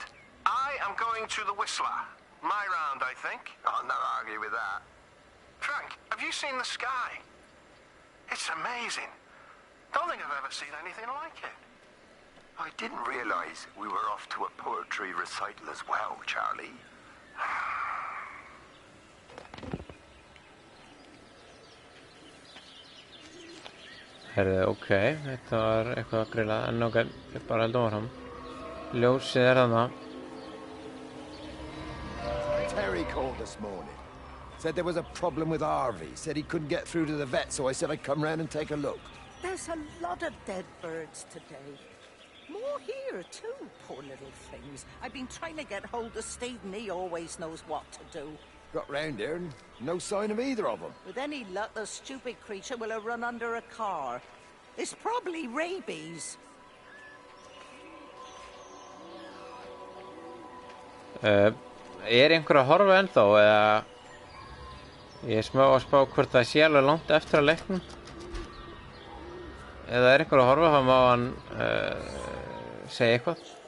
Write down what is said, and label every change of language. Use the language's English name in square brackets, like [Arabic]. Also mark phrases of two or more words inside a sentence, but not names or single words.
[English] I am going to the Whistler. My round, I think. I'll not argue with that. Frank, have you seen the sky? It's amazing. Don't think I've ever seen anything like it. I didn't realize we were off to a poetry recital as well, Charlie. [Icelandic] Herðu, ok, þetta var eitthvað að grilla, en ok, ég bara heldum áfram. Ljósið er þarna. [English] Terry called this morning. Said there was a problem with Harvey. Said he couldn't get through to the vet, so I said I'd come round and take a look. There's a lot of dead birds today. More here, too, poor little things. I've been trying to get hold of Steve, and he always knows what to do. Got round here and no sign of either of them. With any luck, the stupid creature will have run under a car. It's probably rabies. [Icelandic] Einhver að horfa ennþá, eða... Ég er smá að spá hvort það sé alveg langt eftir að leiknum. Eða einhver að horfa, þá má hann segja eitthvað.